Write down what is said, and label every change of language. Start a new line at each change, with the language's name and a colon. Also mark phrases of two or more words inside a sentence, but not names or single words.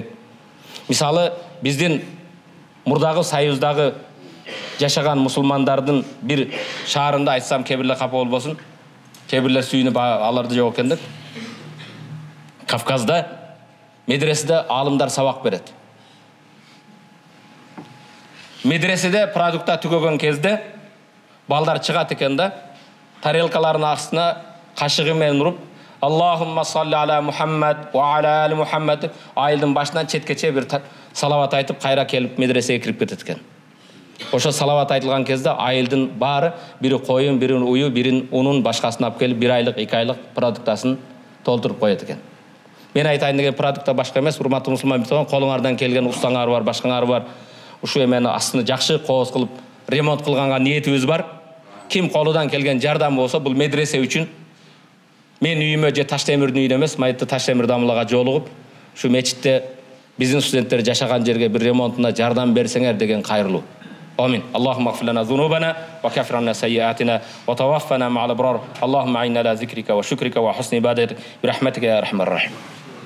Kyrgyz: Мисалы, биздин мурдагы союздагы жашаган мусулмандардын бир шаарында айтсам, кээ бирлер капа болбосун, кээ бирлер сүйүнүп аларды жок экен деп. Кавказда медреседе алымдар сабак берет. Медреседе продукта түгөгөн кезде балдар чыгат экен да, тарелкаларынын астына кашыгы менен уруп,
Arabic: اللهم صل على محمد وعلى آل محمد
Kyrgyz: айылдын башынан четкече бир салават айтып, кайра келип медресеге кирип кетет экен. Ошо салават айтылган кезде айылдын баары, бири коюн, бири уyu, бирин унун башкасын алып келип, 1 айлык, 2 айлык продуктасын толтуруп коет экен. Мен айтайын деген продукта башка эмес, урматтуу мусулман бир тууган, колуңардан келген устаңар бар, башкаңар бар. Ушу эмени астыны жакшы кооз кылып, ремонт кылганга ниетибиз бар. Ким колудан келген жардам болсо, бул медресе үчүн мен үйүмө же Таштемирдин үйүнө эмес, Майытты Таштемир дамылага жолугуп, ушу мечитте биздин студенттер жашаган жерге бир ремонтуна жардам берсеңер деген кайрылуу.
Arabic: آمين. اللهم اغفر لنا ذنوبنا وكفر عنا سيئاتنا وتوفنا مع الأبرار. اللهم أعنا على ذكرك وشكرك وحسن عبادتك برحمتك يا أرحم الراحمين.